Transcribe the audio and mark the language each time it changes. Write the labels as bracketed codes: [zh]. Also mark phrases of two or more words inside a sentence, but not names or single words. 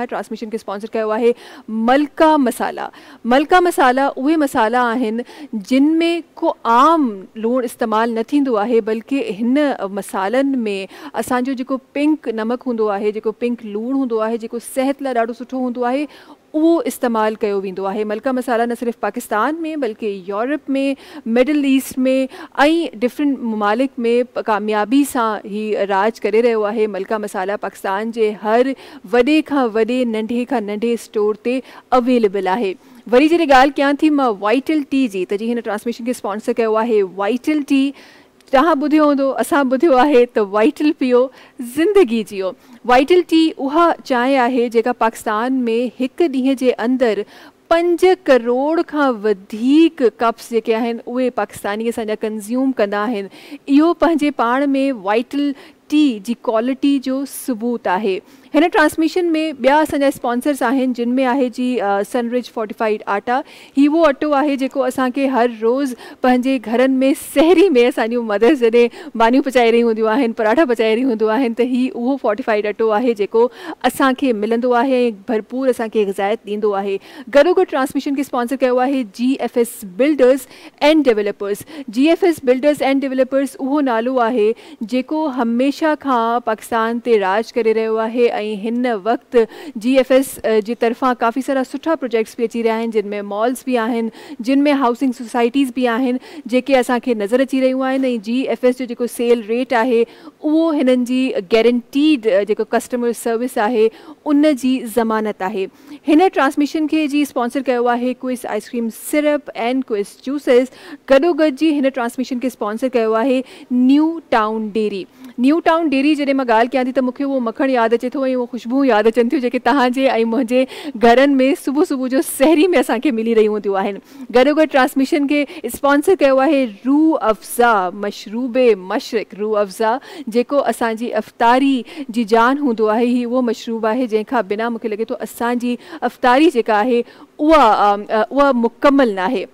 [sd] ट्रांसमिशन खे स्पॉन्सर कयो आहे मलका मसाला। मलका मसाला उहे मसाला आहिनि जिन में को आम लूणु इस्तेमालु न थींदो आहे, बल्कि हिन मसालनि में असांजो जेको पिंक नमक हूंदो आहे, जेको पिंक लूणु हूंदो आहे, जेको सिहत लाइ ॾाढो सुठो हूंदो आहे, उहो इस्तेमालु कयो वेंदो आहे। मलका मसाला न सिर्फ़ु पाकिस्तान में बल्कि यूरोप में, मिडल ईस्ट में ऐं डिफरेंट ममालिक में कामयाबी सां ही राज करे रहियो आहे। मलका मसाला पाकिस्तान जे हर वॾे खां वॾे, नंढे खां नंढे स्टोर ते अवेलेबल आहे। वरी जॾहिं ॻाल्हि कयां थी मां वाइटल टी जी, त जी हिन ट्रांसमिशन खे स्पॉन्सर कयो आहे वाइटल टी। तव्हां ॿुधियो हूंदो, असां ॿुधियो आहे त वाइटल पीओ ज़िंदगी जियो। वाइटल टी उहा चांहि आहे जेका पाकिस्तान में हिकु ॾींहं जे अंदरि 5 करोड़ खां वधीक कप्स जेके आहिनि उहे पाकिस्तानी असांजा कंज़्यूम कंदा आहिनि। इहो पंहिंजे पाण में वाइटल गारंटी जी क्वालिटी जो सबूत आहे। हिन ट्रांसमिशन में ॿिया असांजा स्पॉन्सर्स आहिनि जिन में आहे जी सनरिच फोर्टिफाइड आटा। ही वो अटो आहे जेको असांखे हर रोज़ पंहिंजे घरनि में सहरी में असांजूं मदर्स जॾहिं मानियूं पचाए रही हूंदियूं आहिनि, पराठा पचाए रही हूंदियूं आहिनि, त ही उहो फोर्टिफाइड अटो आहे जेको असांखे मिलंदो आहे ऐं भरपूर असांखे ग़िज़ायत ॾींदो आहे। गॾोगॾु ट्रांसमिशन खे स्पॉन्सर कयो आहे GFS बिल्डर्स एंड डेवलपर्स। GFS बिल्डर्स एंड डेवलपर्स उहो नालो आहे जेको हमेशह खां पाकिस्तान ते राज करे रहियो आहे ऐं हिन वक़्तु GFS जी तरफ़ां काफ़ी सारा सुठा प्रोजेक्ट्स भी अची रहिया आहिनि, जिन में मॉल्स भी आहिनि, जिन में [en] housing societies [sd] भी आहिनि जेके असांखे नज़र अची रहियूं आहिनि। ऐं GFS जो जेको [en] sale rate [sd] आहे उहो हिननि जी गारंटीड जेको [en] customer service [sd] आहे उन जी ज़मानत आहे। हिन ट्रांसमिशन खे जी स्पॉन्सर कयो आहे क्विस आइसक्रीम सिरप एंड क्विस जूसेस। गॾोगॾु जी हिन ट्रांसमिशन खे स्पॉन्सर कयो आहे न्यू टाउन डेयरी। न्यू टाउन डेयरी जॾहिं मां ॻाल्हि कयां थी त मूंखे उहो मखण यादि अचे थो ऐं उहो ख़ुशबू यादि अचनि थियूं जेके तव्हांजे ऐं मुंहिंजे घरनि में सुबुह सुबुह जो सहरी में असांखे मिली रही हूंदियूं आहिनि। गॾोगॾु ट्रांसमिशन खे स्पॉन्सर कयो आहे रूह अफ़ज़ा मशरूबे मशरिक़। रूह अफ़ज़ा जेको असांजी अफ़्तारी जी जान हूंदो आहे, ही उहो मशरूब आहे जंहिंखां बिना मूंखे लॻे थो असांजी अफ़्तारी जेका आहे उहा मुकमल न आहे।